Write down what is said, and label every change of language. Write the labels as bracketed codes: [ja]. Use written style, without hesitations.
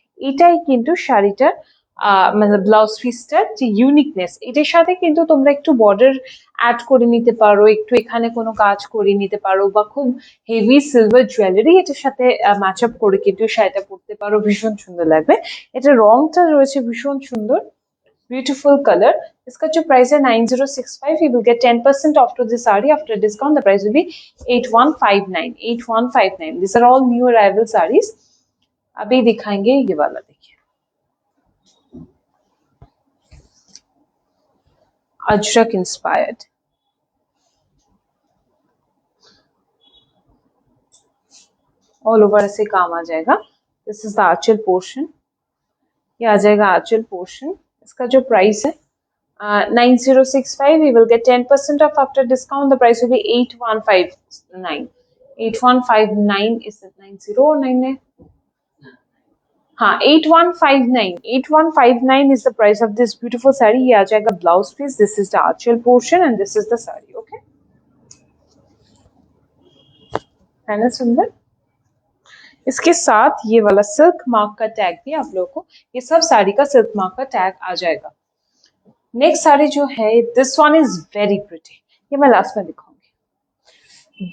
[bn] এটাই কিন্তু শাড়িটার মানে ব্লাউজ পিসটার যে ইউনিকনেস। এটার সাথে কিন্তু তোমরা একটু বর্ডার অ্যাড করে নিতে পারো, একটু এখানে কোনো কাজ করে নিতে পারো, বা খুব হেভি সিলভার জুয়েলারি এটার সাথে ম্যাচ আপ করে কিন্তু শাড়িটা পরতে পারো, ভীষণ সুন্দর লাগবে। এটা রংটা রয়েছে ভীষণ সুন্দর, [en] beautiful color। [hi] इसका जो प्राइस है [en] 9065, you will get 10% off to this saree after discount, the price will be 8159। 8159, these are all new arrival sarees। [hi] अभी दिखाएंगे ये वाला, देखिए अजरक इंस्पायर्ड, ऑल ओवर ऐसे काम आ जाएगा। [en] this is the aanchal portion, [hi] ये आ जाएगा आंचल पोर्शन। इसका जो प्राइस है [en] 9065, we will get 10% off after discount, the price will be 8159। 8159 is it 90 or 9 है? हाँ, 8159। 8159 is the price of this beautiful saree। [hi] ये आ जाएगा blouse piece, [en] This is the aanchal portion and this is the sari. [hi] Okay, है ना सुंदर। इसके साथ ये वाला सिल्क मार्क का टैग भी आप लोगों को, ये सब साड़ी का सिल्क मार्क का टैग आ जाएगा। नेक्स्ट साड़ी जो है, [en] this one is very pretty, [hi] ये मैं लास्ट में दिखाऊंगी।